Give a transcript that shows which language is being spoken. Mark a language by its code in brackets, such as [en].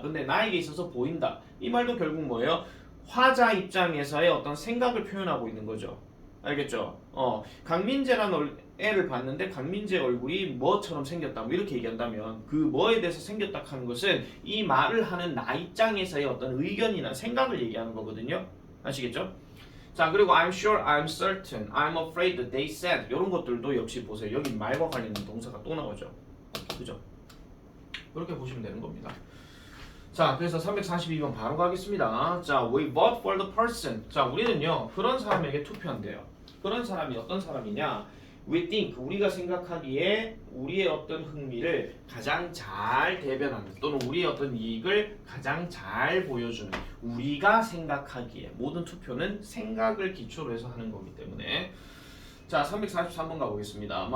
[ko] 근데 나에게 있어서 보인다. 이 말도 결국 뭐예요? 화자 입장에서의 어떤 생각을 표현하고 있는 거죠. 알겠죠? 강민재라는 애를 봤는데 강민재 얼굴이 뭐처럼 생겼다 뭐 이렇게 얘기한다면 그 뭐에 대해서 생겼다 하는 것은 이 말을 하는 나 입장에서의 어떤 의견이나 생각을 얘기하는 거거든요. 아시겠죠? [en] 자, 그리고 I'm sure, I'm certain, I'm afraid, they said [ko] 이런 것들도 역시 보세요. 여기 말과 관련된 동사가 또 나오죠. 그죠? 그렇게 보시면 되는 겁니다. 자, 그래서 342번 바로 가겠습니다. [en] 자, we vote for the person. [ko] 자, 우리는요 그런 사람에게 투표한대요. 그런 사람이 어떤 사람이냐? [en] We think, [ko] 우리가 생각하기에 우리의 어떤 흥미를 가장 잘 대변하는 또는 우리의 어떤 이익을 가장 잘 보여주는 우리가 생각하기에 모든 투표는 생각을 기초로 해서 하는 거기 때문에 자, 343번 가보겠습니다.